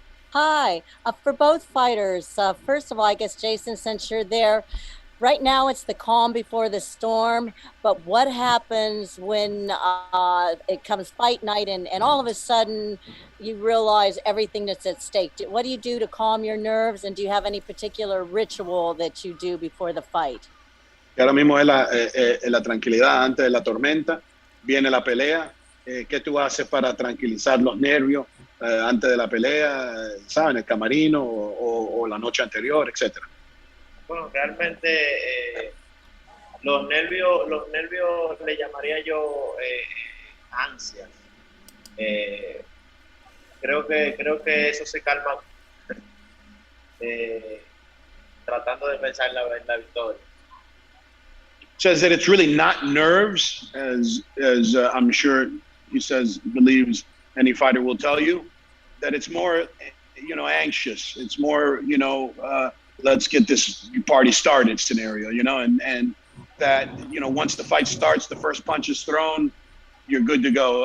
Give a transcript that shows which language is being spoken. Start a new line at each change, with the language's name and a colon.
English: Hi, for both fighters, first of all, I guess, Jeison, since you're there, right now it's the calm before the storm, but what happens when it comes fight night and all of a sudden you realize everything that's at stake? What do you do to calm your nerves, and do you have any particular ritual that you do before the fight?
Spanish: Ahora mismo es la tranquilidad antes de la tormenta, viene la pelea. ¿Qué tú haces para tranquilizar los nervios antes de la pelea, ¿sabes? En el camarino o la noche anterior, etcétera? Bueno, realmente los nervios le llamaría yo ansias. Creo que eso se calma tratando de pensar en la victoria.
English: Says that it's really not nerves, as I'm sure he believes any fighter will tell you, that it's more, you know, anxious. It's more, you know, let's get this party started scenario, you know, and that, you know, once the fight starts, the first punch is thrown, you're good to go.